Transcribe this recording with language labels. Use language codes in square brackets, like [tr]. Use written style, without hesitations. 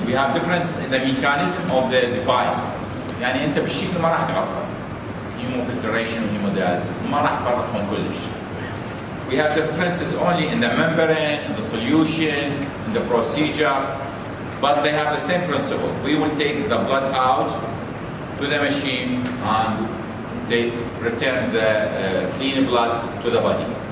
[en] We have differences in the mechanism of the device. [ar] يعني انت بالشكل ما راح تعرفها. [en] Hemofiltration and hemodialysis [ar] ما راح تفرقهم كلش. [en] We have differences only in the membrane, in the solution, in the procedure, but they have the same principle. We will take the blood out to the machine and they return the clean blood to the body.